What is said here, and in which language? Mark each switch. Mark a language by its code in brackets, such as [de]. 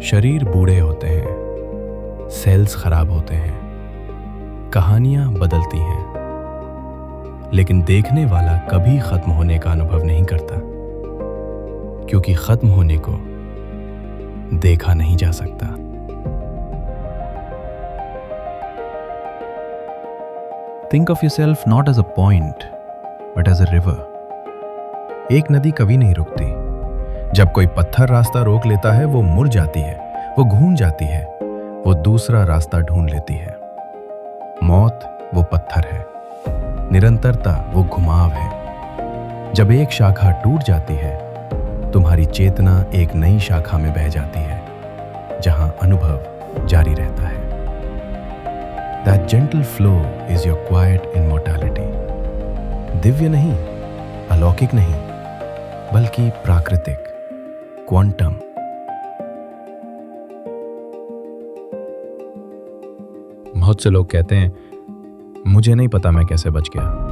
[hi] शरीर बूढ़े होते हैं, सेल्स खराब होते हैं, कहानियां बदलती हैं, लेकिन देखने वाला कभी खत्म होने का अनुभव नहीं करता, क्योंकि खत्म होने को देखा नहीं जा सकता। [en] Think of yourself not as a point, but as a river. [hi] एक नदी कभी नहीं रुकती। जब कोई पत्थर रास्ता रोक लेता है, वो मुड़ जाती है, वो घूम जाती है, वो दूसरा रास्ता ढूंढ लेती है। मौत वो पत्थर है, निरंतरता वो घुमाव है। जब एक शाखा टूट जाती है, तुम्हारी चेतना एक नई शाखा में बह जाती है, जहां अनुभव जारी रहता है। [en] That gentle flow is your quiet immortality. [hi] Divya नहीं, अलौकिक नहीं, बल्कि प्राकृतिक, क्वांटम। बहुत से लोग कहते हैं, मुझे नहीं पता मैं कैसे बच गया।